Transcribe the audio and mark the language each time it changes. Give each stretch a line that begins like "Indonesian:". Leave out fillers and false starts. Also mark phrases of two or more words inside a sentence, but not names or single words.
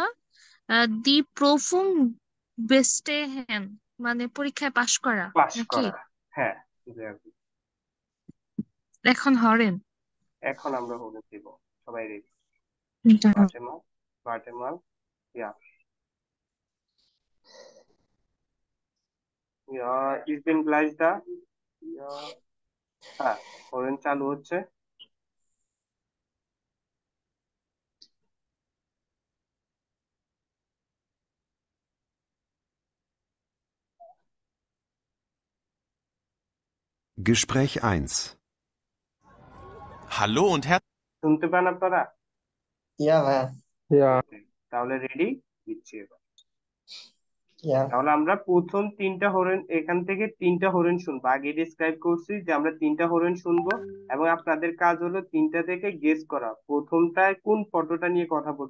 German: die Prüfung bestehen
Bangla: মানে পরীক্ষায় পাশ করা পাস নাকি। করা, হ্যাঁ। exactly। এখন হরেন। এখন আমরা হলে দিব, সবাই রেডি। দাঁড়াও।
German: Warte mal, warte mal, ja, ja, ich bin gleich da,
Bangla: ইয়া, হ্যাঁ, হরেন চালু হচ্ছে।
German: Gespräch 1. Hallo und herzlich.
Bangla: শুনতে পান আপনারা? ইয়া ভাইয়া। Okay, তাহলে রেডি, দিচ্ছি এবার।
German: Ja.
Bangla: তাহলে আমরা প্রথম তিনটা হরিণ এখান থেকে তিনটা হরিণ শুনবো। আগে ডিসক্রাইব করছি যে আমরা তিনটা হরিণ শুনবো এবং আপনাদের কাজ হলো তিনটা থেকে গেস করা প্রথমটায় কোন ফটোটা নিয়ে কথা বলতে।